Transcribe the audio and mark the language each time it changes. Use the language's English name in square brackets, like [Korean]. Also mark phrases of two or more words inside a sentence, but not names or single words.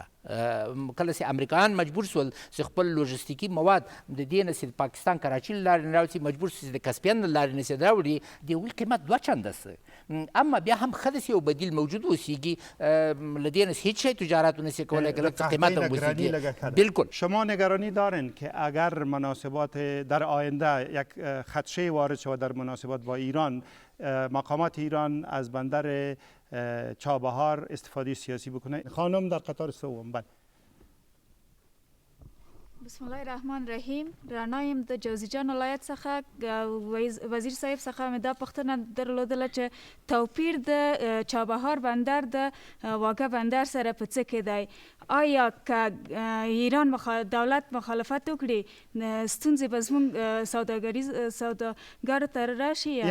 [Pashto] کله چې امریکایان مجبور شول چې خپل لوژستیکي مواد د دې نه چې د پاکستان کراچي له لارې نه راوړي مجبور شي د کسپین له لارې نه چې راوړي د هغوی قیمت 2 چنده سه اما بیا هم ښه ده چې یو بدیل موجود اوسیږي له دې نه هیچ شی تجارت نشي کولی که قیمت هم وزیږي. [Persian] بالکل شما نگرانی دارین که اگر مناسبات در آینده یک خدشه وارد شود در مناسبات با ایران، مقامات ایران از بندر چابهار استفاده سیاسی بکنه؟ خانم در قطار سوم. بله. [Arabic] بسم الله الرحمن الرحیم. [Pashto] رانایم د جوزجان ولایت څخه وزیر صاحب څخه مې دا پوښتنه درلودله چې توپیر د چابهار بندر د واګه بندر سره په څه کې دی؟ آیا که ایران دولت مخالفت وکړي ستونزې به زموږ سوداګرو ته راشي یا نه؟